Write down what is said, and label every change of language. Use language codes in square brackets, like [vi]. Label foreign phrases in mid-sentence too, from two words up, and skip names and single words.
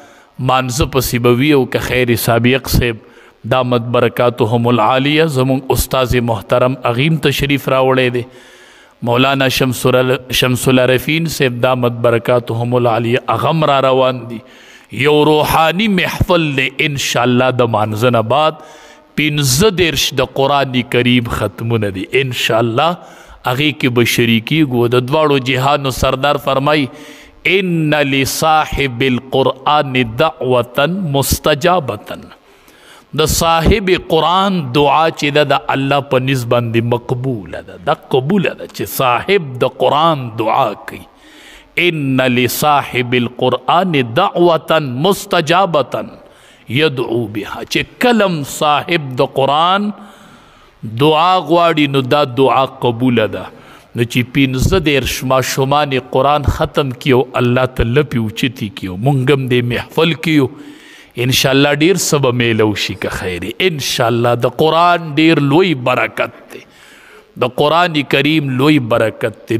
[ps] مانزه پسې به وي او که خیر سابق صاحب [ar] دامت برکاتهم العالیه [ps] زمونږ استاذ محترم اغیم تشریف راوړی دی، مولانا شمس العرفین صاحب [ar] دامت برکاتهم العالیه [ps] اغم را روان دي. یو روحانی محفل دی انشاءالله. د مانزه نه بعد 15 د قرآن کریم ختمونه دي انشاءالله، هغې کې به شریکیږو. د دواړو جهانو سردار فرمای [ar] ان لصاحب القرآن دعوة مستجابة. [ps] د صاحب قرآن دعا چې ده د الله په نس باندې مقبوله ده، دا قبوله ده چې صاحب د قرآن دعا کوي. [ar] ان لصاحب القرآن دعوة مستجابة یدعو بها، [ps] چې کلم صاحب د قرآن دعا غواړي نو دا دعا قبوله ده. نو چې 15 ماشومان قرآن ختم کیو، الله ته لپې اوچتې کیو، مونږ هم دې محفل کیو انشاءالله. ډیر څه به میلو شي که خیر انشاءالله. د قرآن ډیر لوی برکت دی، د قرآن کریم لوی برکت دی.